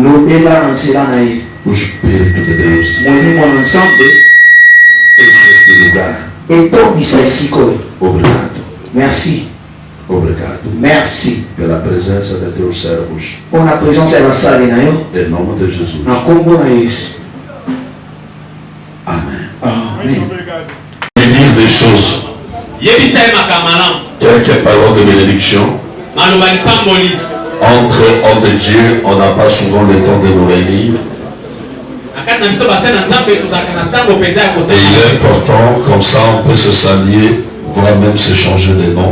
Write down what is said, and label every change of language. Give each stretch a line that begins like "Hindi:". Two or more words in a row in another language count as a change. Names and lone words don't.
Portuguese: O Espírito de Deus. Este lugar. Obrigado.
French: Merci.
Portuguese: Obrigado.
French: Merci.
Portuguese: Pela presença de teus servos. Por la presença da sala, em nome de Jesus. Amen. Amen.
French: Et dire des choses. Quelques paroles de bénédiction. Entre hommes de Dieu, on n'a pas souvent le temps de nous réunir. Et il est important, comme ça on peut se saluer, voire même se changer de nom.